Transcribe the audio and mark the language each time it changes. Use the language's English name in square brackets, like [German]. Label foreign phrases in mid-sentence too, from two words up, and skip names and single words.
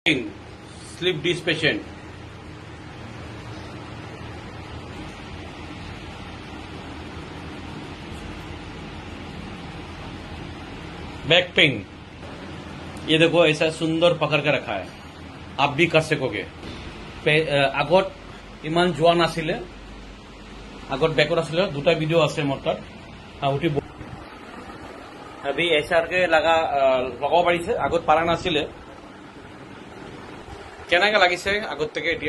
[English] Sleep disc patient. back pain, [Hindi] ये देखो ऐसा सुंदर पकड़ के रखा है, आप भी कर सकोगे। [Assamese] আগত ইমান যোৱা নাছিলে, আগত বেকত আছিলে, দুটা ভিডিও আছে মোৰ তাত। উঠি ऐसा লগাব পাৰিছে, আগত পাৰা নাছিলে। কেনেকে লাগিছে আগত থেকে এতিয়া?